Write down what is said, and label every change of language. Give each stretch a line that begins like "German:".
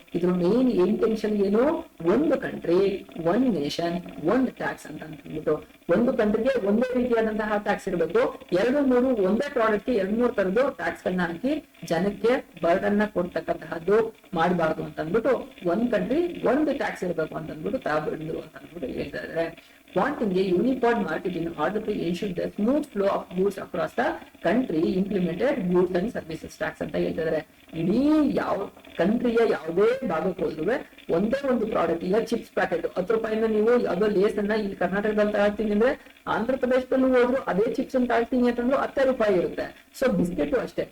Kannada: ಇದ್ರ main intention ಏನು, ಒಂದು ಕಂಟ್ರಿ ಒನ್ ನೇಷನ್ ಒಂದ್ ಟ್ಯಾಕ್ಸ್ ಅಂತ ಅಂದ್ಬಿಟ್ಟು, ಒಂದು ಕಂಟ್ರಿಗೆ ಒಂದೇ ರೀತಿಯಾದಂತಹ ಟ್ಯಾಕ್ಸ್ ಇರಬೇಕು, 2-3 ಒಂದೇ ಪ್ರಾಡಕ್ಟ್ 2-3 ತರದ್ದು ಟ್ಯಾಕ್ಸ್ ಗಳನ್ನ ಹಾಕಿ ಜನಕ್ಕೆ ಬರ್ಡನ್ ನ ಕೊಡ್ತಕ್ಕಂತಹದ್ದು ಮಾಡಬಾರ್ದು ಅಂತ ಅಂದ್ಬಿಟ್ಟು ಒಂದ್ ಕಂಟ್ರಿ ಒಂದು ಟ್ಯಾಕ್ಸ್ ಇರಬೇಕು ಅಂತ ಅಂದ್ಬಿಟ್ಟು ತಗೊಂಡ್ರು ಅಂತ ಅಂದ್ಬಿಟ್ಟು ಹೇಳ್ತಾ ಇದ್ದಾರೆ.
English: Wanting a unified market in order to ensure the smooth flow of goods across the country implemented goods and services tax
Kannada: ಅಂತ ಹೇಳ್ತಿದ್ದಾರೆ. ಇಡೀ ಯಾವ ಕಂಟ್ರಿಯ ಯಾವುದೇ ಭಾಗಕ್ಕೆ ಹೋದ್ರು ಒಂದೇ ಒಂದು ಪ್ರಾಡಕ್ಟ್, ಈಗ ಚಿಪ್ಸ್ ಪ್ಯಾಕೆಟ್ 10 ರೂಪಾಯಿಂದ ನೀವು ಯಾವುದೋ ಲೇಸ್ ಅನ್ನ ಇಲ್ಲಿ ಕರ್ನಾಟಕದಲ್ಲಿ ತಗೊಳ್ತೀನಿ ಅಂದ್ರೆ ಆಂಧ್ರ ಪ್ರದೇಶದಲ್ಲೂ ಹೋದ್ರು ಅದೇ ಚಿಪ್ಸ್ ಅನ್ನು ತಗೊಳ್ತೀನಿ ಅಂತಂದ್ರು 10 ರೂಪಾಯಿ ಇರುತ್ತೆ. ಸೊ ಬಿಸ್ಕೆಟ್ ಅಷ್ಟೇ.